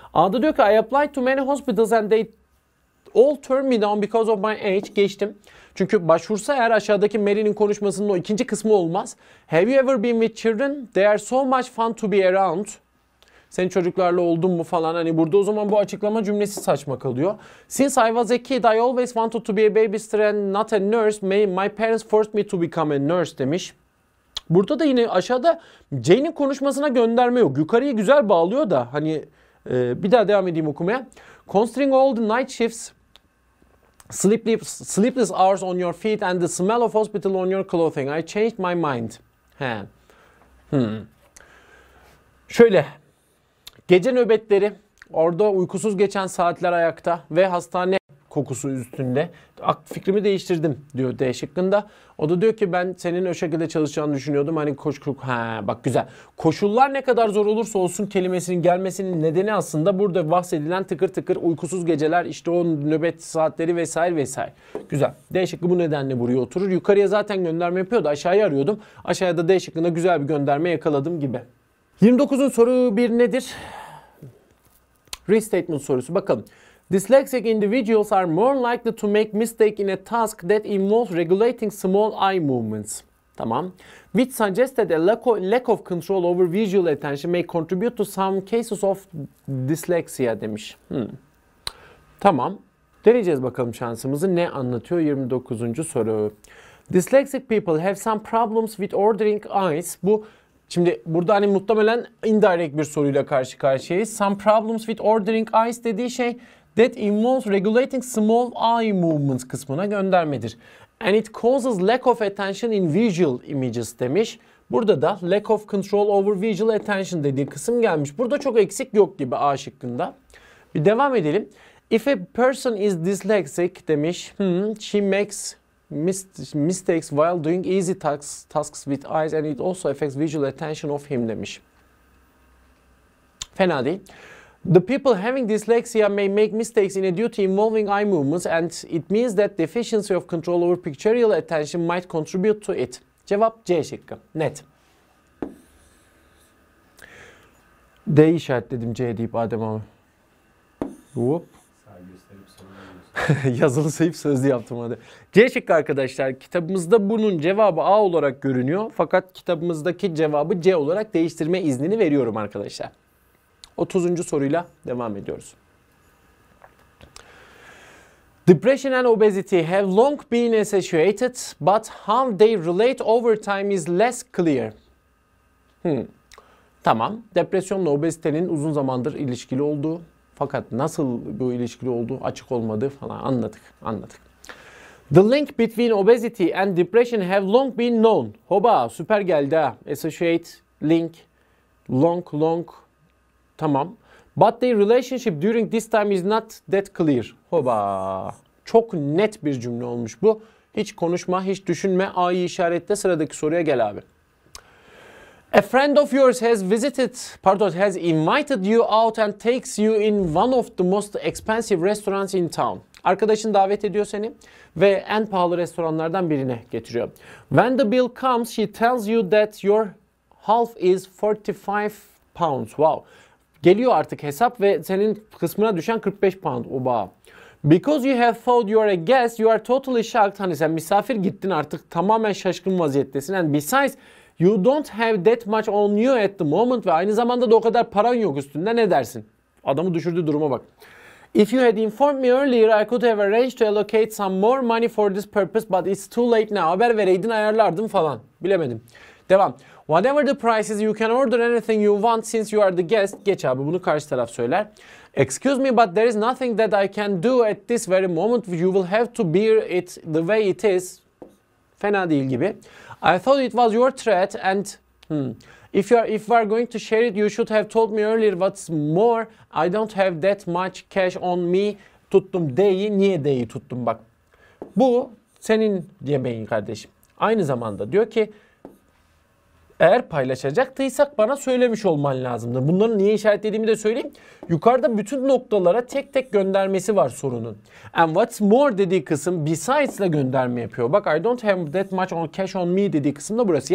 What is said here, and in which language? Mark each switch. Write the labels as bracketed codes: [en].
[tr] A'da diyor ki [en] I applied to many hospitals and they all turned me down because of my age. [tr] Geçtim. Çünkü başvursa eğer aşağıdaki Mary'nin konuşmasının o ikinci kısmı olmaz. [en] Have you ever been with children? They are so much fun to be around. [tr] Senin çocuklarla oldun mu falan hani burada o zaman bu açıklama cümlesi saçma kalıyor. [en] Since I was a kid I always wanted to be a babysitter and not a nurse. My parents forced me to become a nurse demiş. [tr] Burada da yine aşağıda Jane'in konuşmasına gönderme yok. Yukarıya güzel bağlıyor da hani bir daha devam edeyim okumaya. [en] Considering all the night shifts, sleepless hours on your feet and the smell of hospital on your clothing, I changed my mind. [tr] Şöyle. Gece nöbetleri, orada uykusuz geçen saatler ayakta ve hastane kokusu üstünde. Fikrimi değiştirdim diyor D şıkkında. O da diyor ki ben senin o şekilde çalışacağını düşünüyordum. Hani bak güzel. Koşullar ne kadar zor olursa olsun kelimesinin gelmesinin nedeni aslında burada bahsedilen tıkır tıkır uykusuz geceler, işte o nöbet saatleri vesaire vesaire. Güzel. D şıkkı bu nedenle buraya oturur. Yukarıya zaten gönderme yapıyordu. Aşağıya arıyordum. Aşağıda D şıkkında güzel bir gönderme yakaladım gibi. 29'un soru bir nedir? Restatement sorusu. Bakalım. [en] Dyslexic individuals are more likely to make mistake in a task that involves regulating small eye movements. Tamam. Which suggests that a lack of control over visual attention may contribute to some cases of dyslexia demiş. [tr] Tamam. Deneyeceğiz bakalım şansımızı. Ne anlatıyor 29. soru? [en] Dyslexic people have some problems with ordering eyes. [tr] Bu şimdi burada hani muhtemelen indirect bir soruyla karşı karşıyayız. [en] Some problems with ordering eyes [tr] dediği şey [en] that involves regulating small eye movements [tr] kısmına göndermedir. [en] And it causes lack of attention in visual images demiş. [tr] Burada da [en] lack of control over visual attention [tr] dediği kısım gelmiş. Burada çok eksik yok gibi A şıkkında. Bir devam edelim. [en] If a person is dyslexic demiş. She makes mistakes while doing easy tasks with eyes and it also affects visual attention of him demiş. [tr] Fena değil. [en] The people having dyslexia may make mistakes in a duty involving eye movements and it means that deficiency of control over pictorial attention might contribute to it. [tr] Cevap C şıkkı. Net. D işaretledim C deyip Adem abi. Hop. Yazılı sayıp sözlü yaptım hadi. C şıkkı arkadaşlar. Kitabımızda bunun cevabı A olarak görünüyor. Fakat kitabımızdaki cevabı C olarak değiştirme iznini veriyorum arkadaşlar. 30. soruyla devam ediyoruz. [en] Depression and obesity have long been associated, but how they relate over time is less clear. [tr] Tamam. Depresyonla obezitenin uzun zamandır ilişkili olduğu, fakat nasıl bu ilişkili olduğu açık olmadığı falan anladık. [en] The link between obesity and depression have long been known. [tr] Hoba süper geldi ha. Associate, link, long. Tamam. [en] But their relationship during this time is not that clear. [tr] Hoba. Çok net bir cümle olmuş bu. Hiç konuşma, hiç düşünme. A'yı işaretle sıradaki soruya gel abi. [en] A friend of yours has invited you out and takes you in one of the most expensive restaurants in town. [tr] Arkadaşın davet ediyor seni ve en pahalı restoranlardan birine getiriyor. [en] When the bill comes, she tells you that your half is 45 pounds. Wow. [tr] Geliyor artık hesap ve senin kısmına düşen 45 pound. [en] Oba. Because you have thought you are a guest, you are totally shocked. [tr] Hani sen misafir gittin artık tamamen şaşkın vaziyettesin. [en] And besides, You don't have that much on you at the moment [tr] ve aynı zamanda da o kadar paran yok üstünde, ne dersin? Adamı düşürdüğü duruma bak. [en] If you had informed me earlier, I could have arranged to allocate some more money for this purpose, but it's too late now. [tr] Haber vereydin ayarlardım falan. Bilemedim. Devam. [en] Whatever the price is, you can order anything you want since you are the guest. [tr] Geç abi, bunu karşı taraf söyler. [en] Excuse me, but there is nothing that I can do at this very moment. You will have to bear it the way it is. [tr] Fena değil gibi. [en] I thought it was your threat and if we are going to share it, you should have told me earlier. What's more, I don't have that much cash on me. [tr] Tuttum D'yi. Niye D'yi tuttum bak. Bu senin yemeğin kardeşim. Aynı zamanda diyor ki eğer paylaşacaktıysak bana söylemiş olman lazımdı. Bunları niye işaretlediğimi de söyleyeyim. Yukarıda bütün noktalara tek tek göndermesi var sorunun. [en] And what's more [tr] dediği kısım besides'la gönderme yapıyor. Bak [en] I don't have that much on cash on me [tr] dediği kısım da burası.